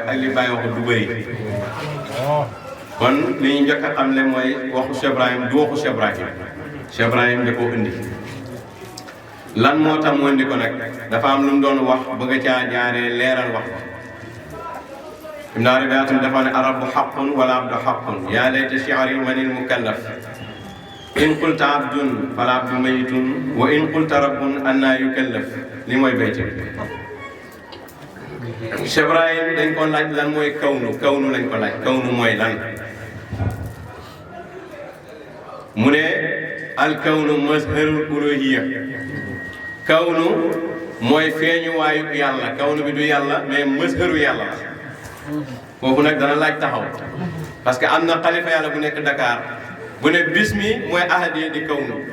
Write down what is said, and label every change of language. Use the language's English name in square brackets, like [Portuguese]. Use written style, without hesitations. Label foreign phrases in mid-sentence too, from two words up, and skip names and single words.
[Wolof] ak li bàyyi wax du bëri kon li ñu njëkk a xamle mooy waxu Cheikh Ibrahim du waxu Cheikh Ibrahim Cheikh Ibrahim da koo indi lan moo tax mu indi ko nag dafa am lu mu doon wax bëgg caa jaaree leeral wax Ibn Arabi tamit dafa ne [Arabic] الرب حق والعبد حق يا ليت شعري من المكلف إن قلت عبد فالعبد ميت وإن قلت رب أنى يكلف [Wolof] li mooy bayti Cheikh Ibrahim dañ ko laaj lan mooy kawnu lañ ko laaj kawnu mooy lan mu ne [Arabic] الكون مظهر الألوهية [Wolof] kawnu mooy feeñuwaayu yàlla kawnu bi du yàlla mais mazharu yàlla la foofu nag dana laaj taxaw parce que am na xalifa yàlla bu nekk Dakar bu ne bismi mooy ahadiya di kawnu